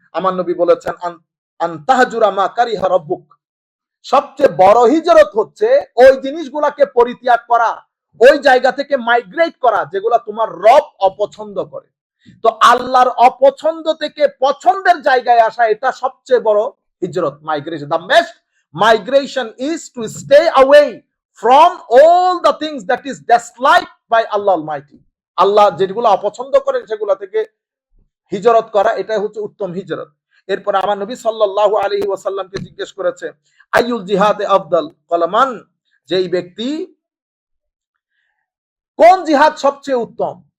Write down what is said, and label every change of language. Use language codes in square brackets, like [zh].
[bn] আমার নবী বলেছেন, [ar] আন তাহজুরা মা কারিহা রাব্বুক। [bn] সবচেয়ে বড় হিজরত হচ্ছে ওই জিনিসগুলাকে পরিত্যাগ করা, ওই জায়গা থেকে মাইগ্রেট করা যেগুলা তোমার রব অপছন্দ করে। তো আল্লাহর অপছন্দ থেকে পছন্দের জায়গায় আসা, এটা সবচেয়ে বড় হিজরত, migration. [en] The best migration is to stay away from all the things that is disliked by Allah Almighty. [bn] আল্লাহ যেগুলো অপছন্দ করেন সেগুলো থেকে হিজরত করা, এটাই হচ্ছে উত্তম হিজরত। এরপর আমার নবী সাল্লাল্লাহু আলাইহি ওয়াসাল্লামকে জিজ্ঞেস করেছে, [ar] আইয়ুল জিহাদে আফদল? ক্বালা মান, [bn] যেই ব্যক্তি, কোন জিহাদ সবচেয়ে উত্তম?